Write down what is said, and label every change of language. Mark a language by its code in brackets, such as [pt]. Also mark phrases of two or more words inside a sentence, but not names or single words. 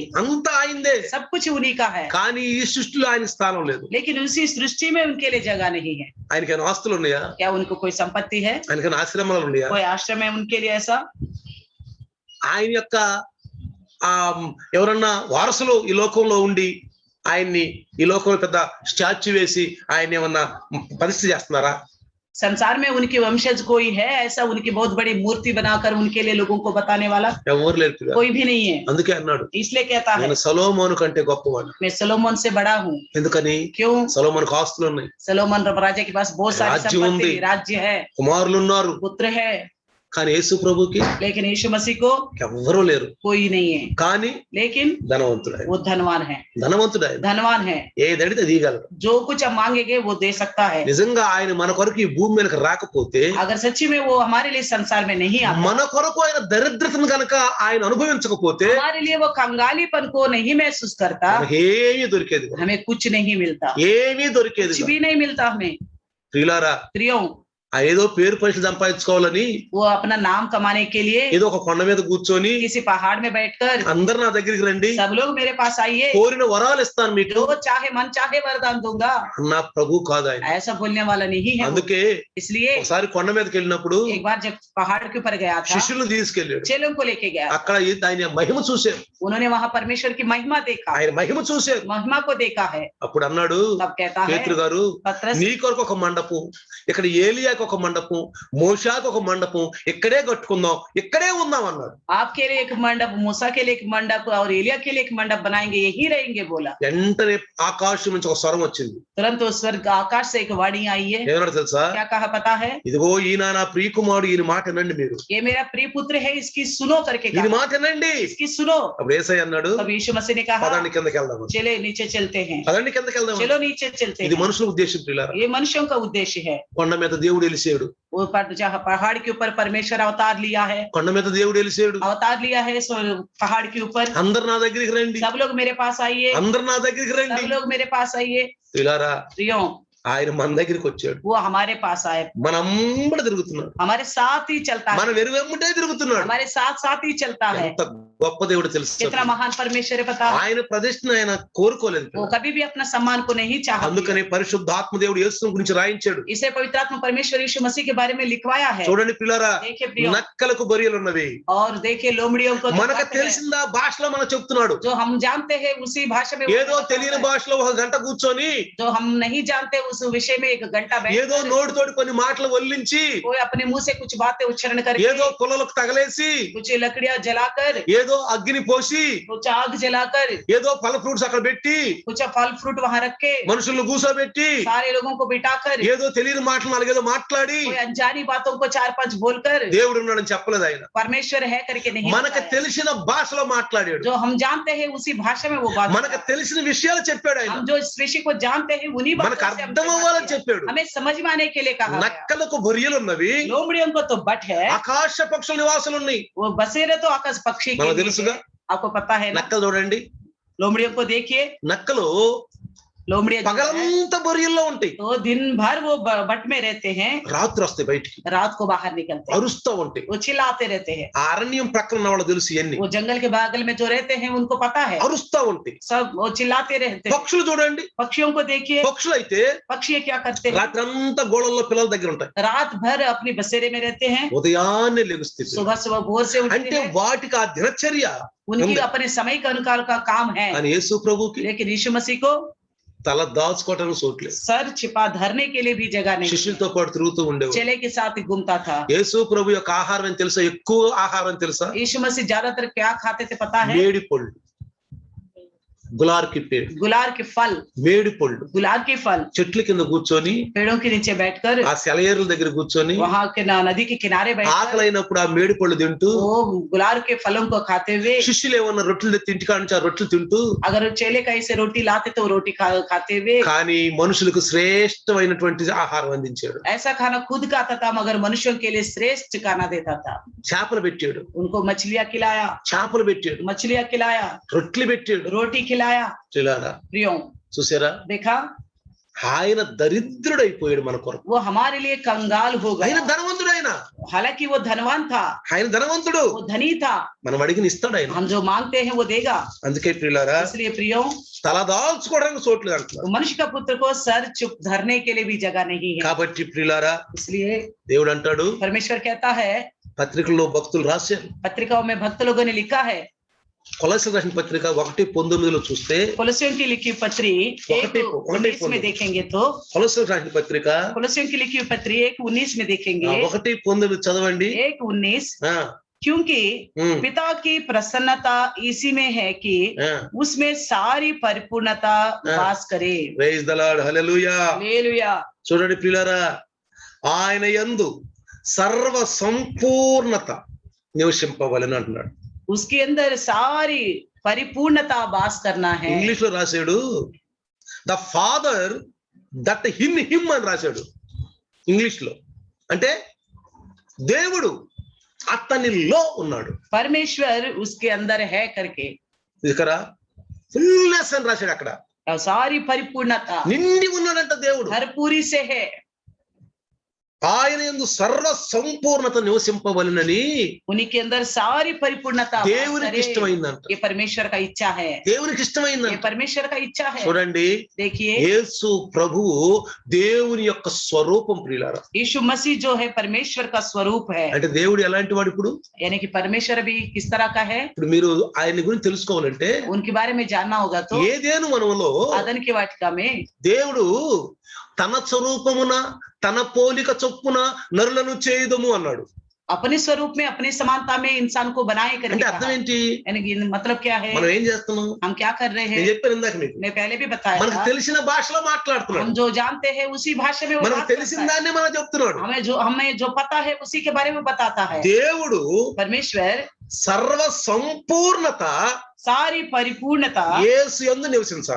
[te] అంతా అయిందే. [hi] सब कुछ उन्हीं का है, [te] కానీ ఈ సృష్టిలో ఆయన స్థానం లేదు. [hi] लेकिन उसी सृष्टि में उनके लिए जगह नहीं है। [te] ఆయనకైనా ఆస్తులు ఉన్నాయా? [hi] क्या उनको कोई संपत्ति है? [te] ఆయనకైనా ఆశ్రమాలు ఉన్నాయా? [hi] कोई आश्रम है उनके लिए ऐसा? [te] ఆయన యొక్క ఎవరన్నా వారసులు ఈ లోకంలో ఉండి ఆయన్ని ఈ లోకంలో పెద్ద స్టాచ్యూ వేసి ఆయన ఏమన్నా పరిస్థితి చేస్తున్నారా? [hi] संसार में उनके वंशज कोई है ऐसा उनकी बहुत बड़ी मूर्ति बनाकर उनके लिए लोगों को बताने वाला कोई भी नहीं है। [te] అందుకే అన్నాడు, [hi] इसलिए कहता है [te] నేను సొలొమోను కంటే గొప్పవాడు. [hi] मैं सोलोमन से बड़ा हूँ. [te] ఎందుకని? [hi] क्यों? [te] సొలొమోనుకు ఆస్తులు ఉన్నాయి, [hi] सोलोमन राजा के पास बहुत सारी संपत्ति, राज्य है, [te] కుమారులు ఉన్నారు, [hi] पुत्र है. [te] కానీ యేసు ప్రభుకి [hi] लेकिन यीशु मसीह को [te] ఎవ్వరూ లేరు, [hi] कोई नहीं है. [te] కానీ [hi] लेकिन [te] ధనవంతుడు, [hi] वो धनवान है, [te] ధనవంతుడు ఆయన, [hi] धनवान है. [te] ఏదడితే తీయగలడు. [hi] जो कुछ हम मांगेंगे वो दे सकता है. [te] నిజంగా ఆయన మన కొరకు ఈ భూమి మీదకి రాకపోతే, [hi] अगर सच्ची में वो हमारे लिए संसार में नहीं आता, [te] మన కొరకు ఆయన దరిద్రతను కనుక ఆయన అనుభవించకపోతే, [hi] हमारे लिए वो कंगालीपन को नहीं महसूस करता, [te] ఏమీ దొరికేది, [hi] हमें कुछ नहीं मिलता, [te] ఏమీ దొరికేది, [hi] कुछ भी नहीं मिलता हमें. [te] ప్రియులారా, [hi] प्रियों, [te] ఆ ఏదో పేరు ప్రశ్న సంపాదించుకోవాలని [hi] वो अपना नाम कमाने के लिए [te] ఏదో ఒక కొండ మీద కూర్చొని [hi] किसी पहाड़ में बैठकर [te] అందరు నా దగ్గరికి రండి, [hi] सब लोग मेरे पास आइए, [te] కోరిన వరాలు ఇస్తాను మీకు, [hi] जो चाहे मन चाहे वरदान दूंगा, [te] నా ప్రభు కాదు ఆయన. [hi] ऐसा बोलने वाला नहीं है. [te] అందుకే [hi] इसलिए [te] ఒకసారి కొండ మీదకి వెళ్ళినప్పుడు [hi] एक बार जब पहाड़ के ऊपर गया था, [te] శిష్యులను తీసుకెళ్ళాడు. [hi] चेलों को लेके गया, [te] అక్కడ ఆయన మహిమ చూశారు, [hi] उन्होंने वहां परमेश्वर की महिमा देखा, [te] ఆయన మహిమ చూశారు. [hi] महिमा को देखा है. [te] అప్పుడు అన్నాడు [hi] तब कहता है [te] పేతురు గారు, [hi] पतरस, [te] నీ కొరకు ఒక మండపం, ఇక్కడ ఏలియాకు ఒక మండపం, మోషాకు ఒక మండపం ఇక్కడే కట్టుకుందాం, ఇక్కడే ఉందాం అన్నాడు. [hi] आपके लिए एक मंडप, मूसा के लिए एक मंडप और एलिया के लिए एक मंडप बनाएंगे, यही रहेंगे बोला. [te] వెంటనే ఆకాశం నుంచి ఒక స్వరం వచ్చింది. [hi] तुरंत उस स्वर्ग आकाश से एक वाणी आई है. [te] ఏమన్నా తెలుసా? [hi] क्या कहा पता है? [te] ఇదిగో ఈయన నా ప్రియ కుమారుడు, ఈయన మాట వినండి, మీరు [hi] ये मेरा प्रिय पुत्र है, इसकी सुनो करके [te] ఈయన [hi] कहा, [te] మాట వినండి. [hi] इसकी सुनो. [te] అప్పుడు యేసయ్య అన్నాడు, [hi] तब यीशु मसीह ने कहा, [te] పదండి కిందకి వెళ్దాం, [hi] चले नीचे चलते हैं, [te] పదండి కిందకి వెళ్దాం. [hi] चलो नीचे चलते [te] ఇది [hi] हैं. [te] మనుషుల ఉద్దేశం ప్రియులారా. [hi] ये मनुष्यों का उद्देश्य है. [te] కొండ మీద దేవుడు వెలిసాడు, [hi] वो जहाँ पहाड़ के ऊपर परमेश्वर अवतार लिया है, [te] కొండ మీద దేవుడు వెలిసాడు, [hi] अवतार लिया है पहाड़ के ऊपर. [te] అందరు నా దగ్గరికి రండి, [hi] सब लोग मेरे पास आइए, [te] అందరు నా దగ్గరికి రండి. [hi] सब लोग मेरे पास आइए. [te] ప్రియులారా, [hi] प्रियों, [te] ఆయన మన దగ్గరికి వచ్చాడు, [hi] वो हमारे पास आए, [te] మన అంబడి తిరుగుతున్నాడు, [hi] हमारे साथ ही चलता [te] మన [hi] है, [te] వెనువెంబడే తిరుగుతున్నాడు. [hi] हमारे साथ साथ ही चलता है. [te] ఎంత గొప్ప దేవుడు తెలుసు. [hi] कितना महान परमेश्वर है पता है. [te] ఆయన ప్రతిష్ఠను ఆయన కోరుకోలేదు, [hi] वो कभी भी अपना सम्मान को नहीं चाहा. [te] అందుకనే పరిశుద్ధాత్మ దేవుడు యేసు గురించి రాయించాడు. [hi] इसे पवित्र आत्मा परमेश्वर यीशु मसीह के बारे में लिखवाया है. [te] చూడండి పిల్లరా, [hi] देखिए प्रियो, [te] నక్కలకు బొరియలు ఉన్నవి, [hi] और देखिए लोमड़ियों को [te] మనకు తెలిసిందా భాషలో మనం చెప్తున్నాడు. [hi] जो हम जानते हैं उसी भाषा में, [te] ఏదో తెలియని భాషలో ఒక గంట కూర్చొని, [hi] जो हम नहीं जानते उस विषय में एक घंटा [te] ఏదో [hi] बैठ, [te] నోటితోటి కొన్ని మాటలు వల్లించి, [hi] कोई अपने मुंह से कुछ बातें उच्चारण करके, [te] ఏదో పుల్లలకు తగలేసి, [hi] कुछ लकड़ियां जलाकर, [te] ఏదో అగ్ని పోసి, [hi] कुछ आग जलाकर, [te] ఏదో ఫల ఫ్రూట్స్ అక్కడ పెట్టి, [hi] कुछ फल फ्रूट वहां रख के, [te] మనుషులను కూసోబెట్టి, [hi] सारे लोगों को बिठाकर, [te] ఏదో తెలియని మాటలు నాలుగేదో మాట్లాడి [hi] कोई अनजानी बातों को 4-5 बोलकर [te] దేవుడు ఉన్నాడని చెప్పలేదు ఆయన. [hi] परमेश्वर है करके नहीं [te] మనకు [hi] बताया. [te] తెలిసిన భాషలో మాట్లాడాడు, [hi] जो हम जानते हैं उसी भाषा में वो बात, [te] మనకు తెలిసిన విషయాలు చెప్పాడు ఆయన, [hi] हम जो इस विषय को जानते हैं उन्हीं [te] మనకు [hi] बातों से [te] అర్థం [hi] हमसे [te] అవ్వాలని [hi] बात किया. [te] చెప్పాడు. [hi] हमें समझ में आने के लिए कहा गया. [te] నక్కలకు బొరియలు ఉన్నవి, [hi] लोमड़ियों को तो बट है, [te] ఆకాశ పక్షుల నివాసాలు ఉన్నాయి. [hi] वो बसेरे तो आकाश पक्षी के [te] మనకు [hi] लिए [te] తెలుసుగా. [hi] है. आपको पता है ना. [te] నక్కలు చూడండి, [hi] लोमड़ियों को देखिए, [te] నక్కలు [hi] लोमड़ियां जो है, [te] పగలంతా బొరియల్లో ఉంటాయి, [hi] तो दिन भर वो बट में रहते हैं, [te] రాత్రి వస్తాయి బయటికి, [hi] रात को बाहर निकलते हैं, [te] అరుస్తూ ఉంటాయి. [hi] वो चिल्लाते रहते हैं. [te] ఆ అరణ్యం ప్రక్కన ఉన్న వాళ్ళు తెలుసు ఇవన్నీ, [hi] वो जंगल के बगल में जो रहते हैं उनको पता है, [te] అరుస్తూ ఉంటాయి. [hi] सब वो चिल्लाते रहते हैं. [te] పక్షులు చూడండి, [hi] पक्षियों को देखिए, [te] పక్షులు అయితే [hi] पक्षी क्या करते हैं, [te] రాత్రి అంతా గోడల్లో పిల్లల దగ్గర ఉంటాయి, [hi] रात भर अपनी बसेरे में रहते हैं, [te] ఉదయాన్నే లెగుస్తాయి. [hi] सुबह सुबह भोर से उठते [te] అంటే [hi] हैं. [te] వాటికి ఆ దినచర్య. [hi] उनकी अपने समय के अनुसार का काम है. [te] కానీ యేసు ప్రభుకి [hi] लेकिन यीशु मसीह को [te] తల దాచుకోవటానికి చోట్లేదు, [hi] सर छिपा धरने के लिए भी जगह नहीं. [te] శిష్యులతో పాటు తిరుగుతూ ఉండేవాడు. [hi] चेले के साथ ही घूमता था. [te] యేసు ప్రభు యొక్క ఆహారం తెలుసా? ఎక్కువ ఆహారం తెలుసా? [hi] यीशु मसीह ज्यादातर क्या खाते थे पता है? [te] మేడి పళ్ళు, గులార్ కి పేరు, [hi] गुलार के फल, [te] మేడి పళ్ళు. [hi] गुलाब के फल, [te] చెట్ల కింద కూర్చొని, [hi] पेड़ों के नीचे बैठकर, [te] ఆ సెలయేరుల దగ్గర కూర్చొని, [hi] वहां के नदी के किनारे बैठकर, [te] ఆకలి అయినప్పుడు ఆ మేడి పళ్ళు తింటూ, [hi] वो गुलार के फलों को खाते हुए, [te] శిష్యులు ఏమన్నా రొట్టెలు తెచ్చి ఇంటికాడ నుంచి ఆ రొట్టెలు తింటూ, [hi] अगर चेले कहीं से रोटी लाते तो रोटी खाते हुए, [te] కానీ మనుషులకు శ్రేష్టమైనటువంటి ఆహారం అందించాడు. [hi] ऐसा खाना खुद खाता था मगर मनुष्यों के लिए श्रेष्ठ खाना देता था. [te] చేపలు పెట్టాడు, [hi] उनको मछलियां खिलाया, [te] చేపలు పెట్టాడు, [hi] मछलियां खिलाया, [te] రొట్టెలు పెట్టాడు. [hi] रोटी खिलाया. [te] చూడారా, [hi] प्रियो, [te] చూసారా, [hi] देखा, [te] ఆయన దరిద్రుడైపోయాడు మన కొరకు. [hi] वो हमारे लिए कंगाल हो [te] ఆయన [hi] गया. [te] ధనవంతుడు, ఆయన [hi] हालांकि वो धनवान था, [te] ఆయన ధనవంతుడు, [hi] वो धनी था. [te] మనం అడిగిన ఇస్తాడు ఆయన. [hi] हम जो मांगते हैं वो देगा. [te] అందుకే ప్రియులారా, [hi] इसलिए प्रियो, [te] తల దాల్చుకోవడానికి చోట్లేదు అంటున్నారు. [hi] मनुष्य का पुत्र को सर चुप धरने के लिए भी जगह नहीं है. [te] కాబట్టి ప్రియులారా, [hi] इसलिए [te] దేవుడు అంటాడు, [hi] परमेश्वर कहता है, [te] పత్రికల్లో భక్తులు రాశారు, [hi] पत्रिकाओं में भक्त लोगों ने लिखा है, [te] కొలస్సీయులకు రాసిన పత్రిక 1:19 చూస్తే [hi] कोलोसियों की लिखी पत्री 1:19 में देखेंगे तो [te] కొలస్సీయులకు రాసిన పత్రిక [hi] कोलोसियों की लिखी पत्री 1:19 में देखेंगे [te] 1:19 చదవండి [hi] 1:19 क्योंकि पिता की प्रसन्नता इसी में है कि उसमें सारी परिपूर्णता वास करे। [en] Praise the Lord, [te] హల్లెలూయా హల్లెలూయా। చూడండి ప్రియులారా, ఆయన యందు సర్వ సంపూర్ణత నివసింపవలెను అంటున్నాడు. [hi] उसके अंदर सारी परिपूर्णता वास करना है। [te] ఇంగ్లీష్ లో రాశాడు [en] the Father that in him [te] అని రాశాడు ఇంగ్లీష్ లో. అంటే దేవుడు అతనిలో ఉన్నాడు, [hi] परमेश्वर उसके अंदर है करके [te] ఇక్కడ ఫుల్నెస్ అని రాశాడు. అక్కడ [hi] सारी परिपूर्णता [te] నిండి ఉన్నాడంట దేవుడు, [hi] भरपूरी से है। [te] ఆయన యందు సర్వ సంపూర్ణత నివసింపవలెనని [hi] उनके अंदर सारी परिपूर्णता [te] దేవునికి ఇష్టమైందంట. [hi] ये परमेश्वर का इच्छा है, [te] దేవునికి ఇష్టమైందంట. [hi] ये परमेश्वर का इच्छा है। [te] చూడండి, [hi] देखिए [te] యేసు ప్రభువు దేవుని యొక్క స్వరూపం ప్రియులారా. [hi] यीशु मसीह जो है परमेश्वर का स्वरूप है। [te] అంటే దేవుడు ఎలాంటి వాడు? ఇప్పుడు [hi] यानी कि परमेश्वर भी किस तरह का है, [te] ఇప్పుడు మీరు ఆయన గురించి తెలుసుకోవాలంటే [hi] उनके बारे में जानना होगा तो [te] ఏదేను వనములో [hi] आदन की वाटिका में [te] దేవుడు తన స్వరూపమున తన పోలిక చొప్పున నరులను చేయుదము అన్నాడు. [hi] अपने स्वरूप में अपनी समानता में इंसान को बनाए करके [te] అంటే అర్థం ఏంటి? [hi] यानी कि मतलब क्या है, [te] మనం ఏం చేస్తున్నాం? [hi] हम क्या कर रहे [te] నేను [hi] हैं? [te] చెప్పాను ఇందాక మీకు, [hi] मैं पहले भी बताया [te] మనకు [hi] था, [te] తెలిసిన భాషలో [hi] हम [te] మాట్లాడుతున్నాడు. [hi] जो जानते हैं उसी भाषा में वो [te] మనకు [hi] बात [te] తెలిసిన [hi] करता है। [te] దాన్ని మనం చెప్తున్నాడు. [hi] हमें जो पता है उसी के बारे में बताता है। [te] దేవుడు [hi] परमेश्वर [te] సర్వ సంపూర్ణత [hi] सारी परिपूर्णता [te] యేసు యందు నివసించాలి.